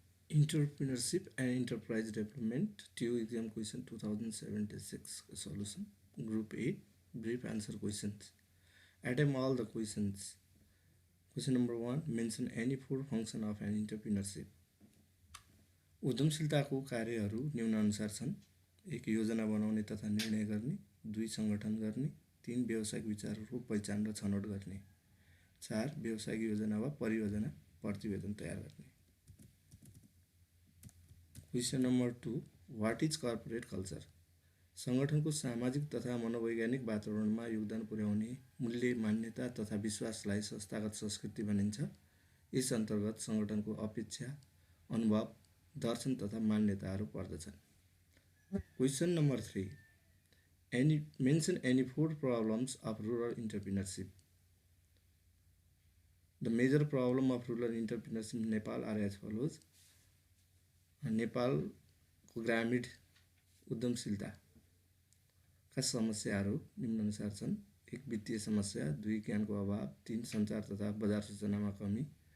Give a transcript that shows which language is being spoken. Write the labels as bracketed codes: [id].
[en] Entrepreneurship and Enterprise Development TU exam question 2076 solution. Group A brief answer questions. Attempt all the questions. Question number 1. Mention any four function of an entrepreneurship. [ne] उद्यमशीलताको कार्यहरू निम्नानुसार छन्. 1. योजना बनाउने तथा निर्णय गर्ने. 2. सङ्गठन गर्ने. 3. व्यावसायिक विचारहरूको पहिचान र छनौट गर्ने. 4. व्यावसायिक योजना वा परियोजना प्रतिवेदन तयार गर्ने. [en] Question number 2. What is corporate culture? [ne] सङ्गठनको सामाजिक तथा मनोवैज्ञानिक वातावरणमा योगदान पुर्याउने मूल्य, मान्यता तथा विश्वासलाई संस्थागत संस्कृति भनिन्छ. यस अन्तर्गत सङ्गठनको अपेक्षा, अनुभव, दर्शन तथा मान्यताहरू पर्दछन्. [en] Question number 3. Mention any four problems of rural entrepreneurship. The major problem of rural entrepreneurship in Nepal are as follows. [ne] नेपालको ग्रामीण उद्यमशीलताका समस्याहरू निम्नानुसार छन्. 1. वित्तीय समस्या. 2. ज्ञानको अभाव. 3. सञ्चार तथा बजार सूचनामा कमी.